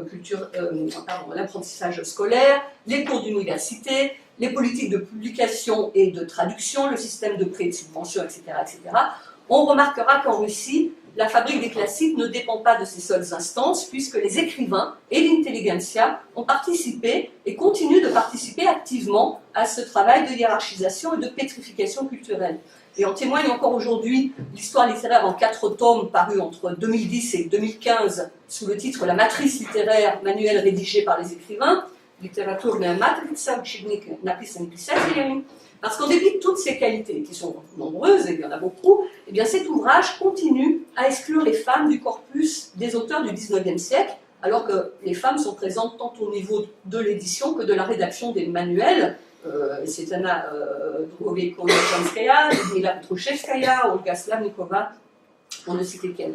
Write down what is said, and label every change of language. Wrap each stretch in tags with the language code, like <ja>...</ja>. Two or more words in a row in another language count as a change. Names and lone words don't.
<fr>scolaire, les cours d'université, les politiques de publication et de traduction, le système de prêts et de subventions, etc., on remarquera qu'en Russie, la fabrique des classiques ne dépend pas de ces seules instances, puisque les écrivains et l'intelligentsia ont participé et continuent de participer activement à ce travail de hiérarchisation et de pétrification culturelle. Et en témoigne encore aujourd'hui l'histoire littéraire en 4 tomes parus entre 2010 et 2015 sous le titre « La matrice littéraire, manuel rédigé par les écrivains »,</fr> <ru>Literaturная матрица, учебник написан писателями.</ru> <fr>Parce qu'en dépit de toutes ces qualités, qui sont nombreuses, et il y en a beaucoup, eh bien cet ouvrage continue à exclure les femmes du corpus des auteurs du XIXe siècle, alors que les femmes sont présentes tant au niveau de l'édition que de la rédaction des manuels. C'est Anna Drugoveko-Janskaya, Ludmila Petrouchevskaya, Olga Slavnikova, pour ne citer qu'elle.</fr>